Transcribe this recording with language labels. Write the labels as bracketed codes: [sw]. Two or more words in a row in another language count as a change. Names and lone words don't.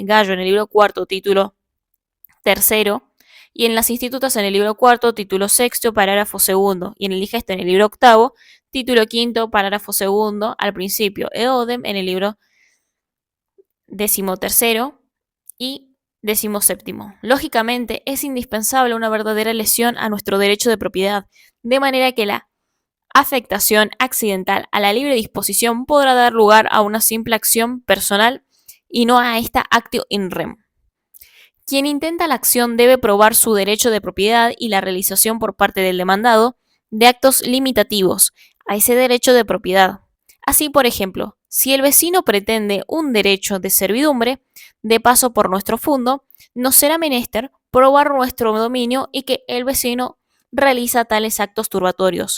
[es] Gallo en el libro cuarto, título tercero, y en las institutas en el libro cuarto, título sexto, parágrafo segundo, y en el digesto en el libro octavo, título quinto, parágrafo segundo, al principio, eodem en el libro decimotercero y decimoséptimo. Lógicamente, es indispensable una verdadera lesión a nuestro derecho de propiedad, de manera que la afectación accidental a la libre disposición podrá dar lugar a una simple acción personal y no a esta [la] actio in rem. [es] Quien intenta la acción debe probar su derecho de propiedad y la realización por parte del demandado de actos limitativos a ese derecho de propiedad. Así, por ejemplo, si el vecino pretende un derecho de servidumbre de paso por nuestro fundo, nos será menester probar nuestro dominio y que el vecino realiza tales actos turbatorios.